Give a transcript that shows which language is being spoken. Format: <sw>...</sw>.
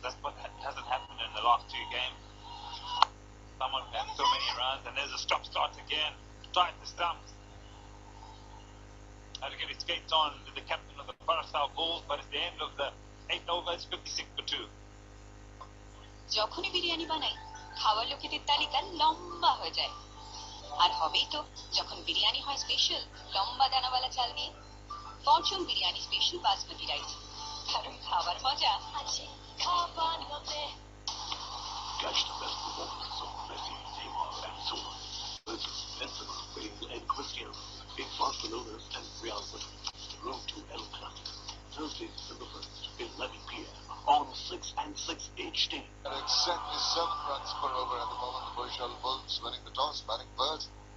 <en>That's what hasn't happened in the last two games. Someone had so many runs, and there's a stop-start again. Try the stumps. Had to get his skates on with the captain of the Barisal Bulls, but at the end of the 8th over, it's 56 for 2.</en> <bn>যখনই বিরিয়ানি বানাই খাওয়ার লোকেদের তালিকা লম্বা হয়ে যায় আর হবেই তো যখন বিরিয়ানি হয় স্পেশাল লম্বা দানাওয়ালা চাল দিয়ে Fortune biryani special basmati rice কারণ খাবার মজা আছে খাবার মধ্যে</bn> <en>Catch the best performance of Messi, Neymar, and SONY. Versus Benzema, Bale, and Cristiano in Barcelona's and Real Madrid. The road to El Clasico. Thursday, December 1st, 11 p.m. on 6 and 6 HD. At exactly 7 runs per over at the moment. The Barisal Bulls winning the toss, batting first.</en>